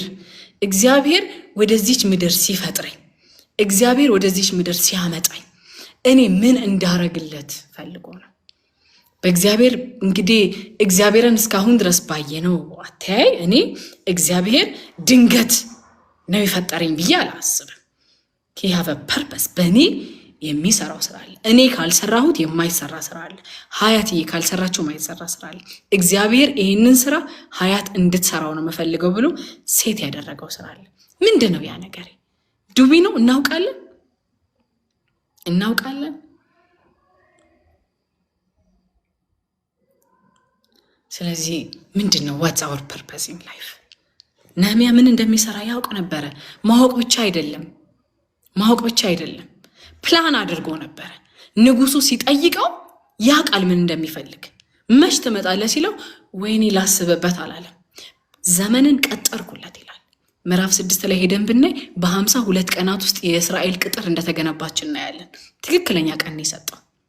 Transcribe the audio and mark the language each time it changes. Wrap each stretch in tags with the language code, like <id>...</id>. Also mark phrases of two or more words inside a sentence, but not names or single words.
<am>እግዚአብሔር ወደዚች ምድር ሲፈጥረኝ፣ እግዚአብሔር ወደዚች ምድር ሲያመጣኝ እኔ ምን እንዳረግለት ፈልጎ ነው? በእግዚአብሔር እንግዲህ እግዚአብሔርን እስካሁን ድረስ ባየነው አተያይ እኔ እግዚአብሔር ድንገት ነው የፈጠረኝ ብዬ አላስብም።</am> <en>he have a purpose።</en> <am>በእኔ የሚሰራው ስራ አለ። እኔ ካልሰራሁት የማይሰራ ስራ አለ። ሀያትዬ ካልሰራችው የማይሰራ ስራ አለ። እግዚአብሔር ይህንን ስራ ሀያት እንድትሰራው ነው መፈልገው ብሎ ሴት ያደረገው ስራ አለ። ምንድን ነው ያ ነገር? ዱቢ ነው? እናውቃለን። ስለዚህ ምንድን ነው</am> <en>what's our purpose in life?</en> <am>ነህምያ ምን እንደሚሰራ ያውቅ ነበረ። ማወቅ ብቻ አይደለም ፕላን አድርጎ ነበረ። ንጉሱ ሲጠይቀው ያውቃል ምን እንደሚፈልግ። መች ትመጣለህ ሲለው ወይኔ ላስብበት አላለም። ዘመንን ቀጠርኩለት ይላል። ምዕራፍ 6 ላይ ሄደን ብናይ በ52 ቀናት ውስጥ የእስራኤል ቅጥር እንደተገነባች እናያለን። ትክክለኛ ቀን የሰጠው</am>